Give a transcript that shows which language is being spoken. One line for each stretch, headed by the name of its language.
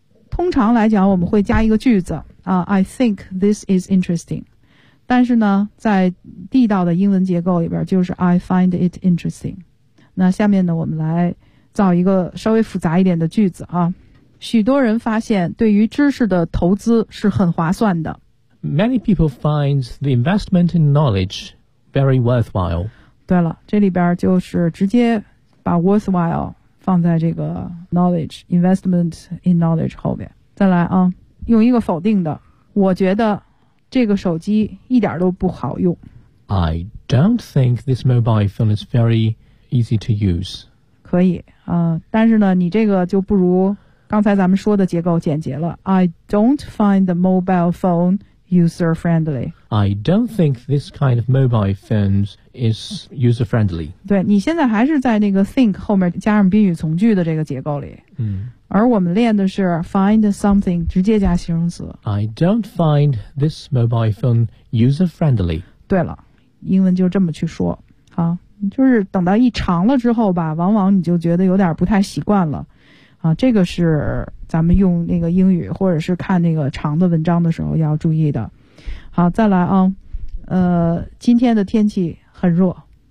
Chinese: 通常来讲我们会加一个句子啊
English: I think this is interesting，
Chinese: 但是呢在地道的英文结构里边就是
English: I find it interesting。
Chinese: 那下面呢我们来造一个稍微复杂一点的句子啊。许多人发现对于知识的投资是很划算的。
English: Many people find the investment in knowledge very worthwhile。
Chinese: 对了，这里边就是直接把 worthwhile放在这个 knowledge
English: investment in knowledge
Chinese: 后面。再来啊，用一个否定的，我觉得这个手机一点都不好用。
English: I don't think this mobile phone is very easy to use。
Chinese: 可以啊，但是呢你这个就不如刚才咱们说的结构简洁了。
English: I don't find the mobile phone user friendly。 I don't think this kind of mobile phones is user friendly。
Chinese: 对，你现在还是在那个 think 后面加上宾语从句的这个结构里、嗯、而我们练的是 find something 直接加形容词。
English: I don't find this mobile phone user friendly。
Chinese: 对了，英文就这么去说啊，就是等到一长了之后吧，往往你就觉得有点不太习惯了啊，这个是咱们用那个英语或者是看那个长的文章的时候要注意的。好，再来啊，今天的天气很热、啊、